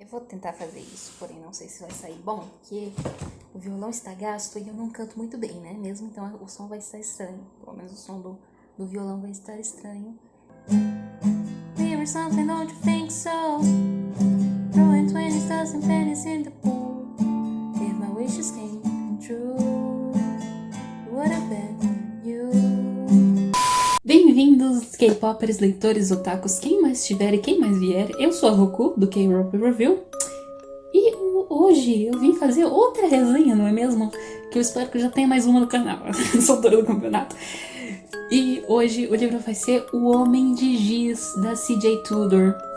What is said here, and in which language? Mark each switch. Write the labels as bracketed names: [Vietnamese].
[Portuguese] vou tentar fazer isso, porém não sei se vai sair bom, porque o violão está gasto e eu não canto muito bem, né? Mesmo então o som vai estar estranho, pelo menos o som do violão vai estar estranho. [English] We were something, don't you think so? Throwing 20s, dozen pennies in the pool. If my wishes came true, it would have been you. [Portuguese] Bem-vindos, K-popers, leitores, otakus, quem mais estiver e quem mais vier. Eu sou a Roku, do K-Rope Review. E hoje eu vim fazer outra resenha, não é mesmo? Que eu espero que já tenha mais uma no canal. Sou autora do campeonato. E hoje o livro vai ser O Homem de Giz, da C.J. Tudor.